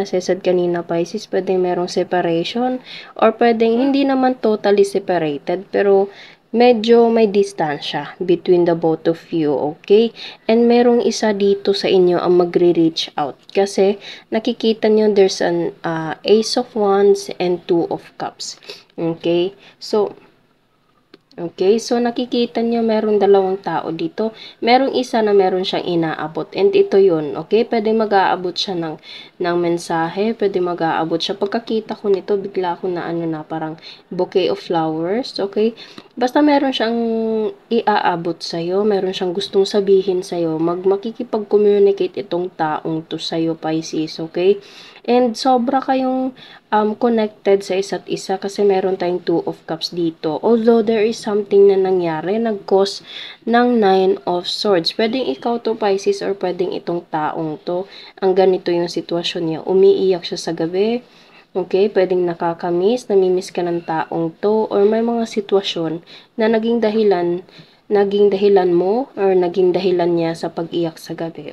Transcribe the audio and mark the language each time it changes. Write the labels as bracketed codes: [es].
[en] As I said [tl] kanina, Pisces, pwedeng merong separation or pwedeng hindi naman totally separated, pero medyo may distansya [en] between the both of you, [tl] okay? And merong isa dito sa inyo ang magre-reach out. Kasi nakikita nyo [en] there's an Ace of Wands and 2 of Cups. [tl] Okay? So nakikita nyo merong dalawang tao dito. Merong isa na meron siyang inaabot. And ito yun, okay? Pwede mag-aabot siya ng mensahe. Pwede mag-aabot siya. Pagkakita ko nito, bigla ako na parang [en] bouquet of flowers, [tl] okay? Basta meron siyang iaabot sa'yo. Meron siyang gustong sabihin sa'yo. Makikipag-communicate itong taong to sa'yo, Pisces, okay? And sobra kayong connected sa isa't isa kasi meron tayong 2 of Cups dito. [en] Although there is something [tl] na nangyari, nag-cause ng [en] 9 of Swords. [tl] Pwedeng ikaw to, Pisces, or pwedeng itong taong to. Ang ganito yung sitwasyon niya. Umiiyak siya sa gabi. Okay, pwedeng nakakamiss, namimiss ka ng taong to, or may mga sitwasyon na naging dahilan mo, or naging dahilan niya sa pag-iyak sa gabi.